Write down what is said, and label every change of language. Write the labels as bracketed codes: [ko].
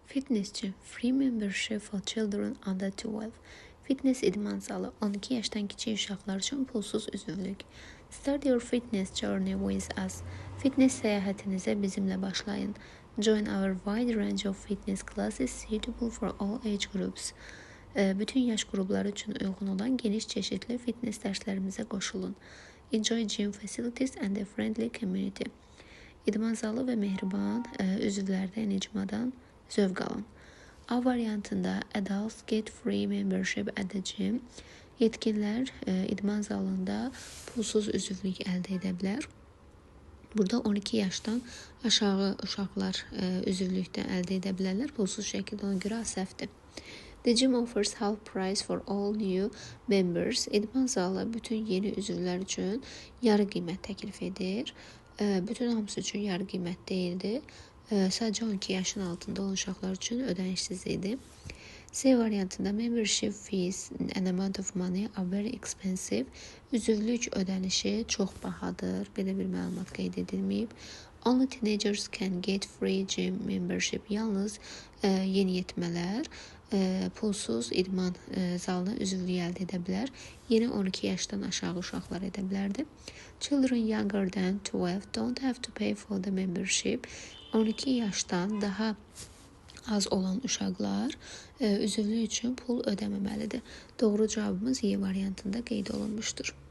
[en] Fitness gym, free membership for children under 12. [az] Fitness idman zalı, 12 yaşdan kiçik uşaqlar üçün pulsuz üzvlük. [en] Start your fitness journey with us. [az] Fitness səyahətinizə bizimlə başlayın. [en] Join our wide range of fitness classes suitable for all age groups. [az] Bütün yaş qrupları üçün uyğun olan geniş çeşidli fitness dərslərimizə qoşulun. [en] Enjoy gym facilities and a friendly community. [az] İdman zalı və mehriban üzvlərdən icmadan zövq alın. A variantında [en] adults get free membership at the gym. [az] Yetkinlər idman zalında pulsuz üzvlük əldə edə bilər. Burada 12 yaşdan aşağı uşaqlar üzvlükdən əldə edə bilərlər. Pulsuz şəkildə, ona görə səhvdir. [en] The gym offers half price for all new members. [az] İdman zalı bütün yeni üzvlər üçün yarı qiymət təklif edir. Bütün hamısı üçün yarı qiymət deyildi. Sadəcə 12 yaşın altında olan uşaqlar üçün ödənişsiz idi. C variantında [en] membership fees and amount of money are very expensive. [az] Üzvlük ödənişi çox bahadır. Belə bir məlumat qeyd edilməyib. [en] Only teenagers can get free gym membership. [az] Yalnız yeniyetmələr pulsuz idman zalına üzvlük əldə edə bilər. Yeni 12 yaşdan aşağı uşaqlar edə bilərdi. [en] Children younger than 12 don't have to pay for the membership. [az] 12 yaşdan daha az olan uşaqlar üzvlük üçün pul ödəməməlidir. Doğru cavabımız Y variantında qeyd olunmuşdur.